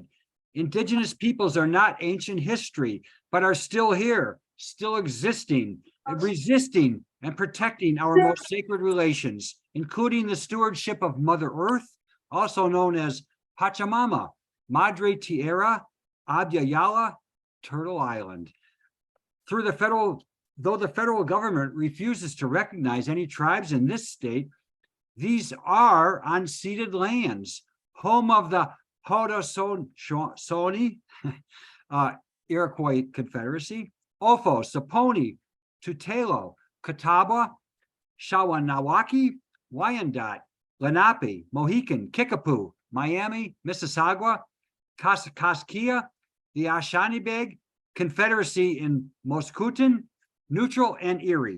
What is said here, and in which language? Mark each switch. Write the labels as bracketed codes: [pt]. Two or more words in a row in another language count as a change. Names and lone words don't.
[en] Indigenous peoples are not ancient history, but are still here, still existing, resisting, and protecting our most sacred relations, including the stewardship of Mother Earth, also known as Pachamama, Madre Tierra, Abya Yala, Turtle Island. Though the federal government refuses to recognize any tribes in this state, these are unceded lands, home of the Haudenosaunee, Iroquois Confederacy, Ofo, Saponi, Tutelo, Catawba, Shawanawaki, Wyandot, Lenape, Mohican, Kickapoo, Miami, Mississauga, Kaskaskia, the Ashanibeg Confederacy in Moskouten, Neutral, and Erie.